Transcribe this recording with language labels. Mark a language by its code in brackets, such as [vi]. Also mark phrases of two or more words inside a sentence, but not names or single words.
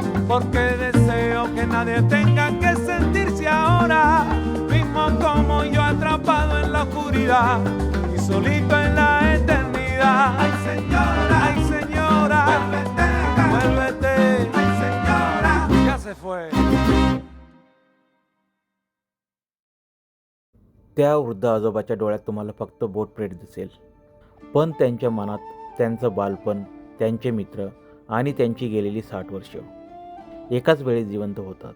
[es] porque deseo que nadie tenga que sentirse ahora mismo como yo, atrapado en la oscuridad y solito en la eternidad. Ay señora, vuélvete, ay señora, ya se fue. [mr] त्या वृद्ध आजोबाच्या डोळ्यात तुम्हाला फक्त बोट प्रेत दिसेल, पण त्यांच्या मनात त्यांचं बालपण, त्यांचे मित्र आणि त्यांची गेलेली 60 वर्ष एकाच वेळी जिवंत होतात.